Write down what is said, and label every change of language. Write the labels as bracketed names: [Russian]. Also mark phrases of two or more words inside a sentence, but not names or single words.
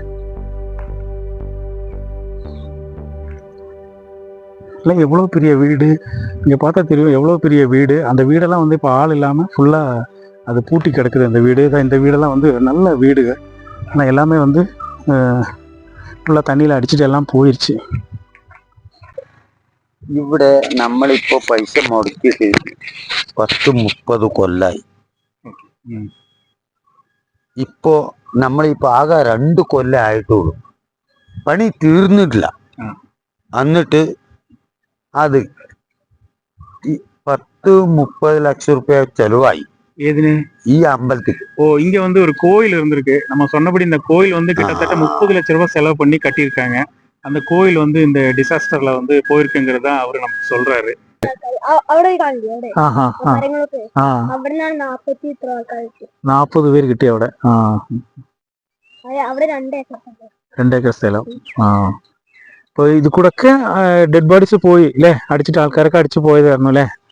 [Tamil] இல்லை எவ்வளோ பெரிய வீடு, இங்கே பார்த்தா தெரியும் எவ்வளோ பெரிய வீடு. அந்த வீடெல்லாம் வந்து இப்போ ஆள் இல்லாமல் ஃபுல்லாக அது பூட்டி கிடக்குது. அந்த வீடு தான், இந்த வீடெல்லாம் வந்து நல்ல வீடுங்க. ஆனால் எல்லாமே வந்து ஃபுல்லாக தண்ணியில் அடிச்சுட்டு எல்லாம் போயிடுச்சு. [Malayalam] ഇവിടെ നമ്മളിപ്പോ പൈസ മുടക്കിയിട്ട് 10-30 കൊല്ലായി. ഇപ്പോ നമ്മളിപ്പോ ആകെ 2 കൊല്ലം ആയിട്ടുള്ളൂ. പണി തീർന്നിട്ടില്ല. എന്നിട്ട് അത് 10-30 ലക്ഷം രൂപ ചെലവായി. [Tamil] ஏதுன்னு [Malayalam] ഈ അമ്പലத்துக்கு. [Tamil] இங்க வந்து ஒரு கோயில் இருந்திருக்கு. நம்ம சொன்னபடி இந்த கோயில் வந்து கிட்டத்தட்ட 30 லட்சம் ரூபாய் செலவு பண்ணி கட்டியிருக்காங்க. அந்த கோயில் வந்து இந்த டிசாஸ்டர்ல வந்து போயிருக்குங்கிறது தான் அவரு நமக்கு சொல்றாரு. [Malayalam] അവിടെ കാണില്ലേ, അവിടെ 40 പേര് കിട്ടി അവിടെ. അവിടെ 2 ഏക്കർ സ്ഥലം. ഇപ്പൊ ഇത് കൂടൊക്കെ [English] dead bodies [Malayalam] പോയി അല്ലേ, അടിച്ചിട്ട് ആൾക്കാരൊക്കെ അടിച്ചു പോയതായിരുന്നു അല്ലേ.